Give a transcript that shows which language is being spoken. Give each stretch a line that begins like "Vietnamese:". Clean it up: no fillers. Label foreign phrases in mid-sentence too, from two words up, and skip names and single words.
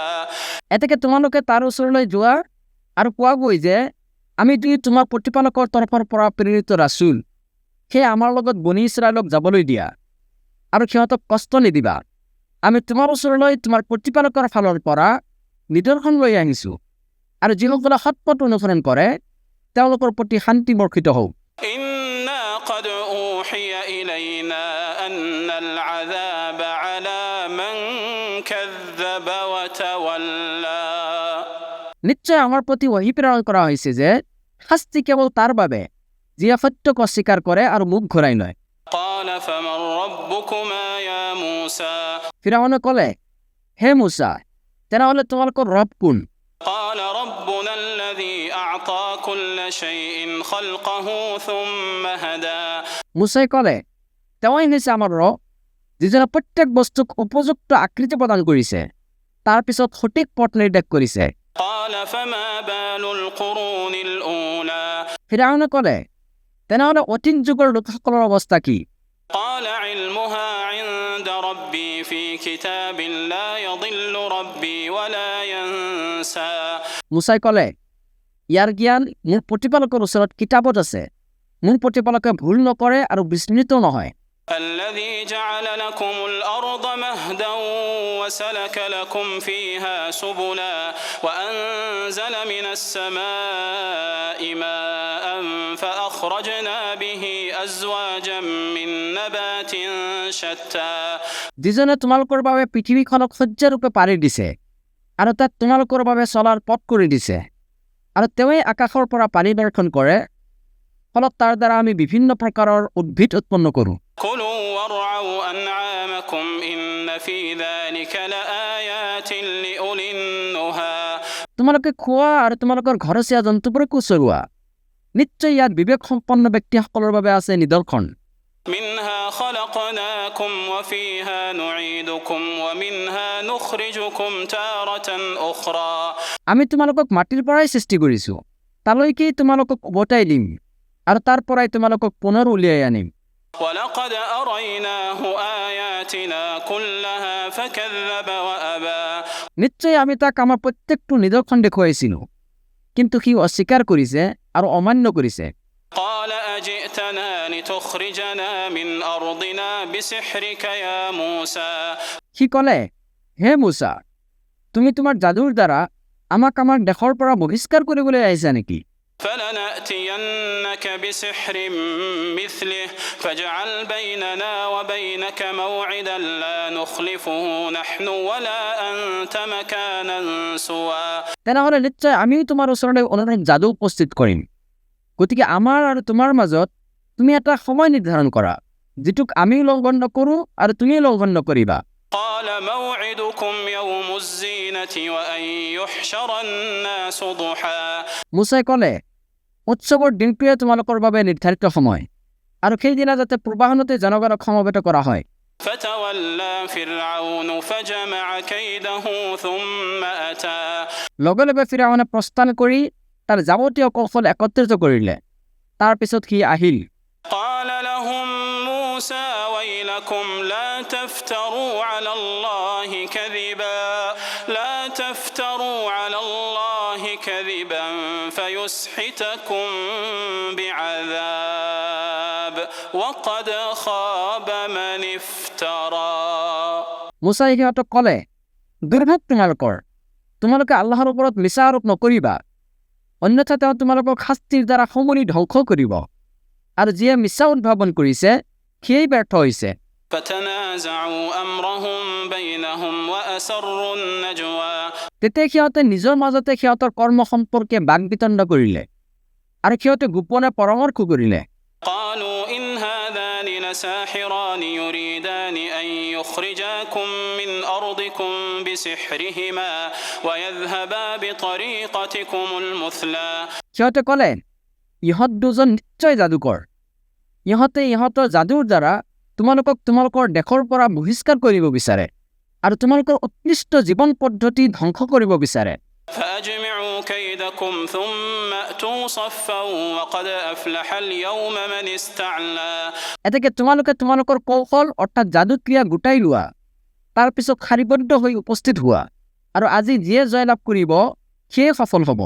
Assamese: এতেকে তোমালোকে তাৰ ওচৰলৈ যোৱা আৰু কোৱাগৈ যে আমি তোমাৰ প্ৰতিপালকৰ তৰফৰ পৰা প্ৰেৰিত ৰাছুল সেই আমাৰ লগত বনি ইছৰাইলক যাবলৈ দিয়া আৰু সিহঁতক কষ্ট নিদিবা আমি তোমাৰ ওচৰলৈ তোমাৰ প্ৰতিপালকৰ ফালৰ পৰা নিদৰ্শন লৈ আহিছোঁ আৰু যিসকলে সৎপথ অনুসৰণ কৰে তেওঁলোকৰ প্ৰতি শান্তি বৰ্ষিত হওক
Arabic: إنا قد أوحي إلينا أن العذاب على من كذب وتولى
Assamese: নিশ্চয় আমাৰ প্ৰতি ওহী প্ৰেৰণ কৰা হৈছে যে শাস্তি কেৱল তাৰ বাবে যিয়ে সত্যক অস্বীকাৰ কৰে আৰু মুখ ঘূৰাই লয়
Arabic: قال فمن ربكما يا موسى
Assamese: ফিৰাউনে ক'লে হে মুছা তেনেহ'লে তোমালোকৰ ৰব কোন
Arabic: قال ربنا الذي أعطى كل شيء خلقه ثم هدى
Assamese: মুছাই ক'লে তেওঁই হৈছে আমাৰ ৰব যিজনে প্ৰত্যেক বস্তুক উপযুক্ত আকৃতি প্ৰদান কৰিছে তাৰ পিছত সঠিক পথ নিৰ্দেশ কৰিছে
Arabic: قال فما بال القرون الأولى
Assamese: ফিৰাউনে ক'লে তেনেহ'লে অতীত যুগৰ লোকসকলৰ অৱস্থা কি
Arabic: قال علمها عند ربي في كتاب لا يضل ربي ولا ينسى
Assamese: মুছাই ক'লে ইয়াৰ জ্ঞান মোৰ প্ৰতিপালকৰ ওচৰত কিতাপত আছে মোৰ প্ৰতিপালকে ভুল নকৰে আৰু বিস্মৃত নহয়
Arabic: الذي جعل لكم الأرض مهدا وسلك لكم فيها سبلا وأنزل من السماء ماء فأخرجنا به أزواجا من نبات شتى
Assamese: যিজনে তোমালোকৰ বাবে পৃথিৱীখনক সহ্যৰূপে পাৰি দিছে আৰু তাত তোমালোকৰ বাবে চলাৰ পথ কৰি দিছে আৰু তেওঁই আকাশৰ পৰা পানী বৰ্ষণ কৰে ফলত তাৰ দ্বাৰা আমি বিভিন্ন প্ৰকাৰৰ উদ্ভিদ উৎপন্ন কৰোঁ
Arabic: كلوا وارعوا أنعامكم إن في ذلك لآيات لأولي النهى
Assamese: তোমালোকে খোৱা আৰু তোমালোকৰ ঘৰচীয়া জন্তুবোৰকো চৰোৱা নিশ্চয় ইয়াত বিবেক সম্পন্ন ব্যক্তিসকলৰ বাবে আছে নিদৰ্শন
Arabic: منها خلقناكم وفيها نعيدكم ومنها نخرجكم تارة أخرى
Assamese: আমি তোমালোকক মাটিৰ পৰাই সৃষ্টি কৰিছোঁ তালৈকেই তোমালোকক উভতাই দিম আৰু তাৰ পৰাই তোমালোকক পুনৰ উলিয়াই আনিম
Arabic: ولقد أريناه آياتنا كلها فكذب وأبى
Assamese: নিশ্চয় আমি তাক আমাৰ প্ৰত্যেকটো নিদৰ্শন দেখুৱাইছিলোঁ কিন্তু সি অস্বীকাৰ কৰিছে আৰু অমান্য কৰিছে
Arabic: قال أجئتنا لتخرجنا من أرضنا بسحرك يا موسى
Assamese: সি ক'লে হে মুছা তুমি তোমাৰ যাদুৰ দ্বাৰা আমাক আমাৰ দেশৰ পৰা বহিষ্কাৰ কৰিবলৈ আহিছা নেকি
Arabic: فلنأتينك بسحر مثله فاجعل بيننا وبينك موعدا لا نخلفه نحن ولا أنت مكانا سوى
Assamese: তেনেহ'লে নিশ্চয় আমিও তোমাৰ ওচৰলৈ অনুৰূপ যাদু উপস্থিত কৰিম গতিকে আমাৰ আৰু তোমাৰ মাজত তুমি এটা সময় নিৰ্ধাৰণ কৰা যিটোক আমি উলংঘন নকৰোঁ আৰু তুমি উলংঘন নকৰিবা
Arabic: قال موعدكم يوم الزينة وأن يحشر الناس ضحى
Assamese: মুছাই ক'লে উৎসৱৰ দিনটোৱে তোমালোকৰ বাবে নিৰ্ধাৰিত সময় আৰু সেইদিনা যাতে পূৰ্বাহ্নতে জনগণক সমবেত কৰা হয়
Arabic: فتولى فرعون فجمع كيده ثم أتى
Assamese: লগে লগে ফিৰাউনে প্ৰস্থান কৰি তাৰ যাৱতীয় কৌশল একত্ৰিত কৰিলে তাৰ পিছত সি আহিল
Arabic: قال لهم موسى ويلكم لا تفتروا على الله كذبا فيسحتكم بعذاب وقد خاب من افترى
Assamese: মুছাই সিহঁতক ক'লে দুৰ্ভাগ্য তোমালোকে আল্লাহৰ ওপৰত মিছা আৰোপ নকৰিবা অন্যথা তেওঁ তোমালোকক শাস্তিৰ দ্বাৰা সমূলি ধ্বংস কৰিব আৰু যিয়ে মিছা উদ্ভাৱন কৰিছে সিয়েই ব্যৰ্থ হৈছে
Arabic: فتنازعوا أمرهم بينهم وأسروا النجوى
Assamese: তেতিয়া সিহঁতে নিজৰ মাজতে সিহঁতৰ কৰ্ম সম্পৰ্কে বাক বিতণ্ড কৰিলে আৰু সিহঁতে গোপনে পৰামৰ্শ কৰিলে
Arabic: قالوا إن هذان لساحران يريدان أن يخرجاكم من أرضكم بسحرهما ويذهبا بطريقتكم المثلى
Assamese: সিহঁতে ক'লে ইহঁত দুজন নিশ্চয় যাদুকৰ ইহঁতে ইহঁতৰ যাদুৰ দ্বাৰা তোমালোকক তোমালোকৰ দেশৰ পৰা বহিষ্কাৰ কৰিব বিচাৰে আৰু তোমালোকৰ উৎকৃষ্ট জীৱন পদ্ধতি ধ্বংস কৰিব বিচাৰে
Arabic: فأجمعوا كيدكم ثم أتوا صفا وقد أفلح اليوم من استعلى
Assamese: এতেকে তোমালোকৰ কৌশল অৰ্থাৎ যাদুক্ৰিয়া গোটাই লোৱা, তাৰ পিছত শাৰীবদ্ধ হৈ উপস্থিত হোৱা, আৰু আজি যিয়ে জয়লাভ কৰিব সিয়ে সফল হ'ব।